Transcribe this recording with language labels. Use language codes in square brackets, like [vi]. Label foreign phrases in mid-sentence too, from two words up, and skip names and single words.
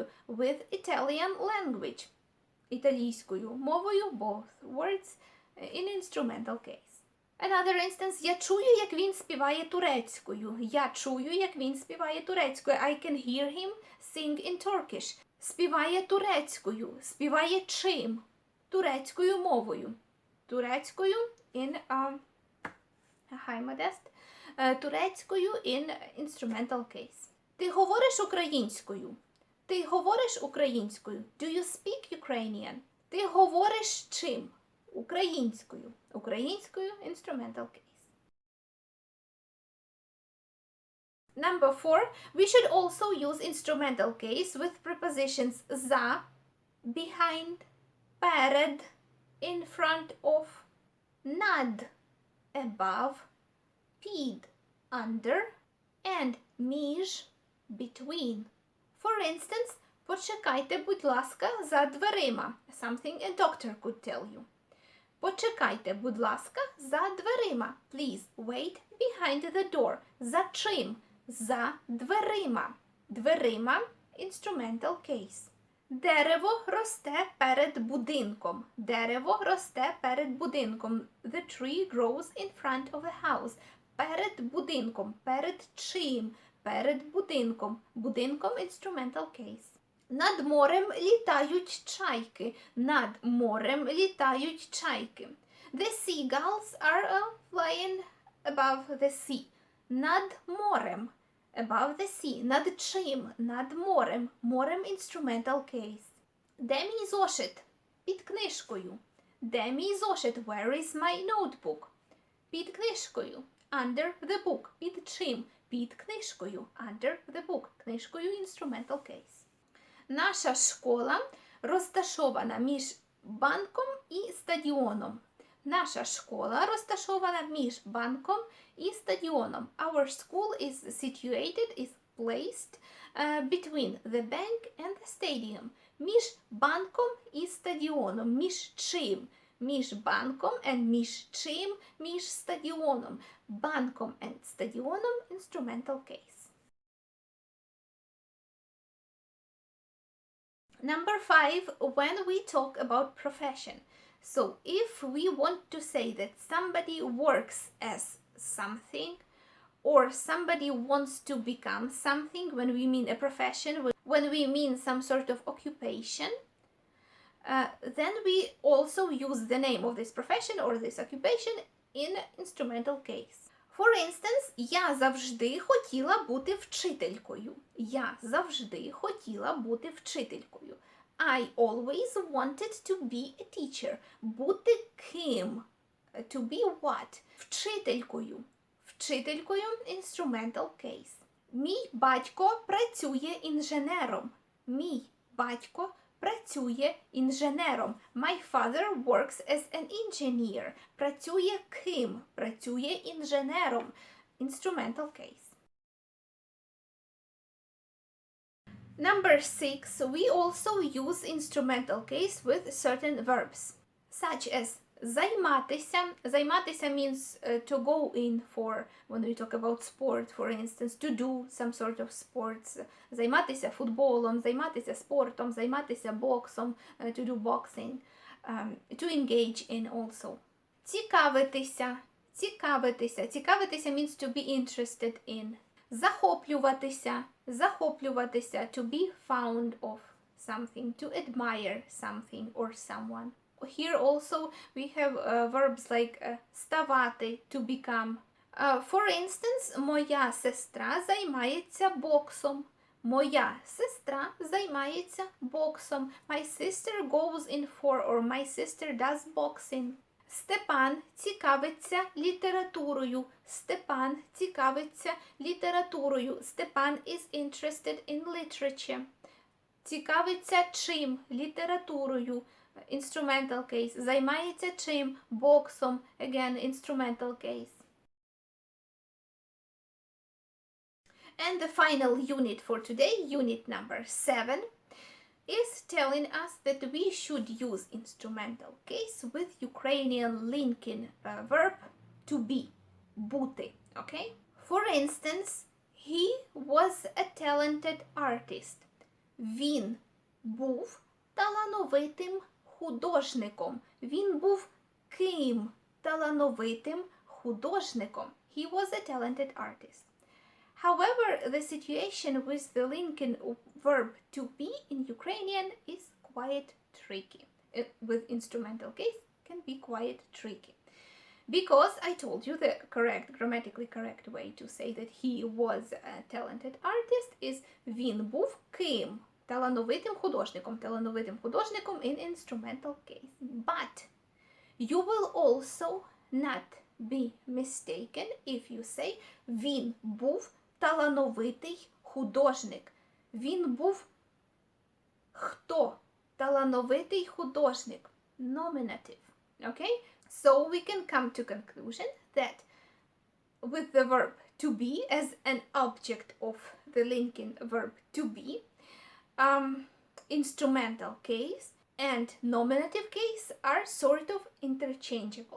[en] With Italian language. [uk] Італійською мовою, [en] both words, in instrumental case. Another instance. [uk] Я чую, як він співає турецькою. Я чую, як він співає турецькою. [en] I can hear him sing in Turkish. [uk] Співає турецькою. Співає чим? Турецькою мовою. Турецькою [en] in Hi, Modest. Турецькою in instrumental case. [uk] Ти говориш українською. Ти говориш українською. [en] Do you speak Ukrainian? [uk] Ти говориш чим? Українською. Українською [en] instrumental case. Number 4. We should also use instrumental case with prepositions за, behind, перед, in front of, над, above, під, under, and між, between. For instance, [uk] почекайте, будь ласка, за дверима. [en] Something a doctor could tell you. [uk] Почекайте, будь ласка, за дверима. [en] Please wait behind the door. [uk] За чим? За дверима. Дверима – [en] instrumental case. [uk] Дерево росте перед будинком. Дерево росте перед будинком. [en] The tree grows in front of the house. [uk] Перед будинком. Перед чим? перед будинком. Будинком [en] instrumental case. [uk] Над морем літають чайки. Над морем літають чайки. [en] The seagulls are flying above the sea. [uk] Над морем. [en] Above the sea. [uk] Над чим? Над морем. Морем [en] instrumental case. [uk] Де мій зошит? Під книжкою. Де мій зошит? [en] Where is my notebook? [uk] Під книжкою. [en] Under the book. [uk] Під чим? Під книжкою. [en] Under the book. [uk] Книжкою [en] instrumental case. [uk] Наша школа розташована між банком і стадіоном. Наша школа розташована між банком і стадіоном. [en] Our school is situated, is placed between the bank and the stadium. [uk] Між банком і стадіоном. Між чим? Між банком and між чим? Між стадіоном. [en] Банком and стадіоном instrumental case. Number 5, when we talk about profession. So if we want to say that somebody works as something or somebody wants to become something, when we mean a profession, when we mean some sort of occupation, then we also use the name of this profession or this occupation in instrumental case. For instance, [uk] я завжди хотіла бути вчителькою. Я завжди хотіла бути вчителькою. [en] I always wanted to be a teacher. [uk] Бути ким? [en] To be what? [uk] Вчителькою. Вчителькою [en] instrumental case. [uk] Мій батько працює інженером. Мій батько працює інженером. [en] My father works as an engineer. [uk] Працює ким? Працює інженером. [en] Instrumental case. Number 6, we also use instrumental case with certain verbs, such as займатися. Займатися means to go in for, when we talk about sport, for instance, to do some sort of sports. [uk] Займатися футболом, займатися спортом, займатися боксом, [en] to do boxing, to engage in also. [uk] Цікавитися. Цікавитися. Цікавитися [en] means to be interested in. [uk] Захоплюватися. Захоплюватися, [en] to be fond of something, to admire something or someone. Here also we have verbs like ставати, to become. For instance, [uk] моя сестра займається боксом. Моя сестра займається боксом. [en] My sister goes in for, or my sister does boxing. [uk] Степан цікавиться літературою. Степан цікавиться літературою. [en] Степан is interested in literature. [uk] Цікавиться чим? Літературою. [en] Instrumental case. [uk] Займається чим? Боксом. [en] Again, instrumental case. And the final unit for today, unit number 7, is telling us that we should use instrumental case with Ukrainian linking verb to be, бути, okay? For instance, he was a talented artist. [uk] Він був талановитим художником. Він був ким? Талановитим художником. [en] He was a talented artist. However, the situation with the linking verb to be in Ukrainian is quite tricky. With instrumental case, can be quite tricky. Because I told you the grammatically correct way to say that he was a talented artist is [uk] він був ким? Талановитим художником. Талановитим художником [en] in instrumental case. But you will also not be mistaken if you say [uk] він був талановитий художник. Він був хто? Талановитий художник. [en] Nominative. Okay? So we can come to conclusion that with the verb to be as an object of the linking verb to be, instrumental case and nominative case are sort of interchangeable.